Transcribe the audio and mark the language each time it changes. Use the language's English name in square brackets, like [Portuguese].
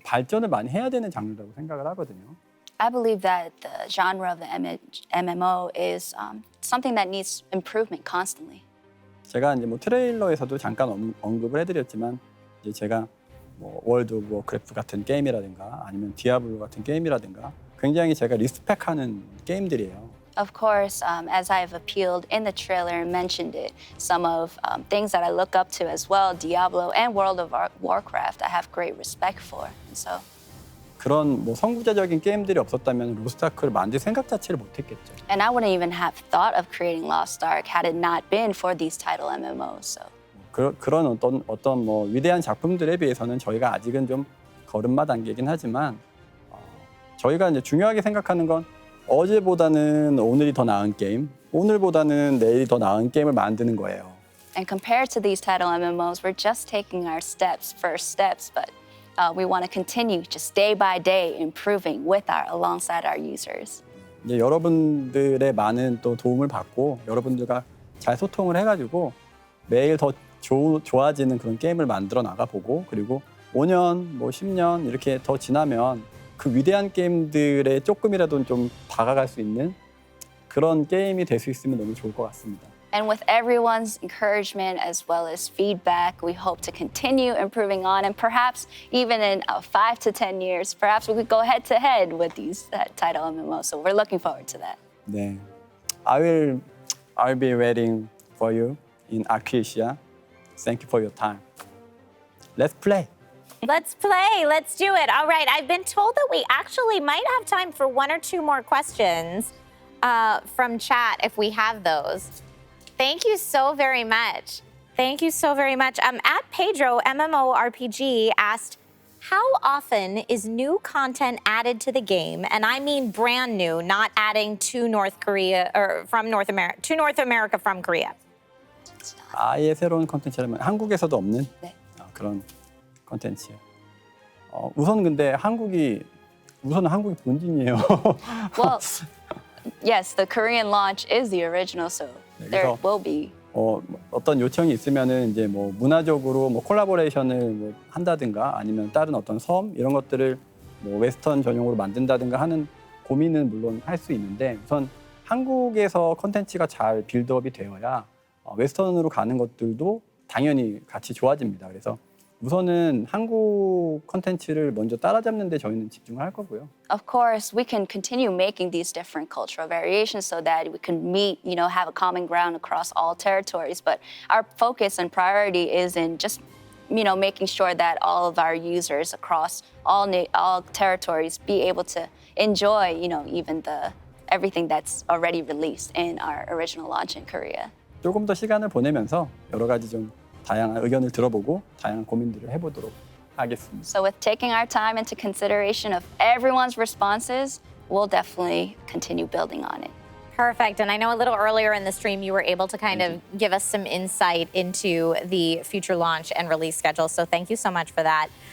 [Korean] 발전을 많이 해야 되는 장르라고 생각을 하거든요. [English] I believe that the genre of the MMO is something that needs improvement constantly. [Korean] 제가 이제 뭐 트레일러에서도 잠깐 언급을 해드렸지만 이제 제가 뭐 월드 오브 워크래프트 같은 게임이라든가 아니면 디아블로 같은 게임이라든가 굉장히 제가 리스펙하는 게임들이에요. [English] Of course, as I've appealed in the trailer and mentioned it, some of things that I look up to as well, Diablo and World of Warcraft, I have great respect for. And so [Korean] 그런 뭐 선구자적인 게임들이 없었다면 로스트 아크를 만들 생각 자체를 못했겠죠. [English] And I wouldn't even have thought of creating Lost Ark had it not been for these title MMOs. So [Korean] 그런 어떤 뭐 위대한 작품들에 비해서는 저희가 아직은 좀 걸음마 단계이긴 하지만 저희가 이제 중요하게 생각하는 건 어제보다는 오늘이 더 나은 게임, 오늘보다는 내일이 더 나은 게임을 만드는 거예요. [English] And compared to these title MMOs, we're just taking our first steps, but we want to continue just day by day improving alongside our users. [Korean] 이제 여러분들의 많은 또 도움을 받고 여러분들과 잘 소통을 해가지고 매일 더 좋아지는 그런 게임을 만들어 나가보고 그리고 5년, 뭐 10년 이렇게 더 지나면 그 위대한 게임들에 조금이라도 좀 다가갈 수 있는 그런 게임이 될 수 있으면 너무 좋을 것 같습니다. [English] And with everyone's encouragement as well as feedback, we hope to continue improving on, and perhaps even in 5 to 10 years, perhaps we could go head to head with these title MMOs. So we're looking forward to that. 네, I'll be waiting for you in Acacia. Thank you for your time. Let's play. Let's play. Let's do it. All right. I've been told that we actually might have time for 1 or 2 more questions from chat if we have those. Thank you so very much. Thank you so very much. At Pedro, MMORPG asked, how often is new content added to the game? And I mean brand new, not adding to North Korea or from North America, to North America from Korea. [Korean] 아예 새로운 컨텐츠라면 한국에서도 없는 그런 컨텐츠예요. 우선 근데 한국이 본진이에요. [English] Well, yes, the Korean launch is the original, so there will be. [Korean] 어떤 요청이 있으면은 이제 뭐 문화적으로 뭐 콜라보레이션을 뭐 한다든가 아니면 다른 어떤 섬 이런 것들을 뭐 웨스턴 전용으로 만든다든가 하는 고민은 물론 할 수 있는데 우선 한국에서 컨텐츠가 잘 빌드업이 되어야 웨스턴으로 가는 것들도 당연히 같이 좋아집니다. 그래서 우선은 한국 컨텐츠를 먼저 따라잡는 데 저희는 집중을 할 거고요. [English] Of course, we can continue making these different cultural variations so that we can meet, have a common ground across all territories. But our focus and priority is in just, making sure that all of our users across all territories be able to enjoy, even everything that's already released in our original launch in Korea. [Korean] 조금 더 시간을 보내면서 여러 가지 좀 다양한 의견을 들어보고 다양한 고민들을 해보도록 하겠습니다. [English] So with taking our time into consideration of everyone's responses, we'll definitely continue building on it. Perfect. And I know a little earlier in the stream, you were able to kind of give us some insight into the future launch and release schedule. So thank you so much for that.